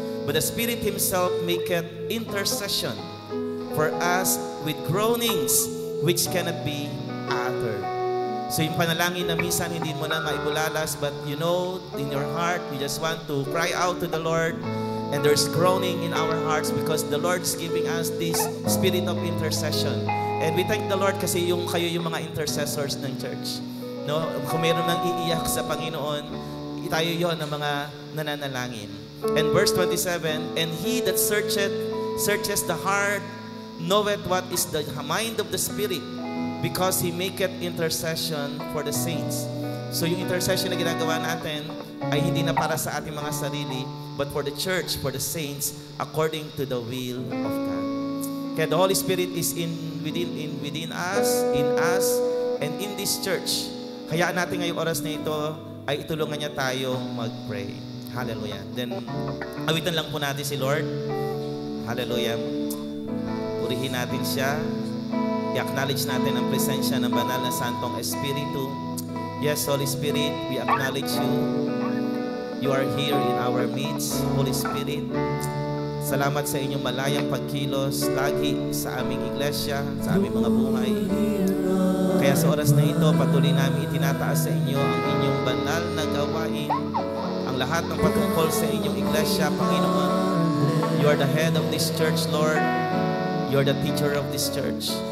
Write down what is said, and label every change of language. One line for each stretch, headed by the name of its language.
English: But the Spirit Himself maketh intercession for us with groanings which cannot be uttered.
Filipino: So yung panalangin na minsan hindi mo na maibulalas,
English: but you know, in your heart, you just want to cry out to the Lord, and there's groaning in our hearts because the Lord's giving us this spirit of intercession. And we thank the Lord
Filipino: kasi kayo yung mga
English: intercessors ng church.
Filipino: No, kung mayroon nang iiyak sa Panginoon, tayo yon ng mga nananalangin.
English: And verse 27, and He that searches the heart knoweth what is the mind of the Spirit, because He maketh intercession for the saints. So yung intercession
Filipino: na ginagawa natin ay hindi na para sa ating mga sarili,
English: but for the church, for the saints, according to the will of God. Kaya the Holy Spirit is within us, and in this church.
Filipino: Hayaan natin ngayong oras na ito ay itulungan niya tayong mag-pray. Hallelujah. Then, awitan lang po natin si Lord. Hallelujah. Purihin natin siya. I-acknowledge natin ang presensya ng banal na Santong Espiritu.
English: Yes, Holy Spirit, we acknowledge you. You are here in our midst, Holy Spirit.
Filipino: Salamat sa inyong malayang pagkilos lagi sa aming iglesia, sa aming mga buhay. Kaya sa oras na ito, patuloy namin itinataas sa inyo ang inyong banal na gawain, ang lahat ng patungkol sa inyong iglesia, Panginoon.
English: You are the head of this church, Lord. You are the teacher of this church.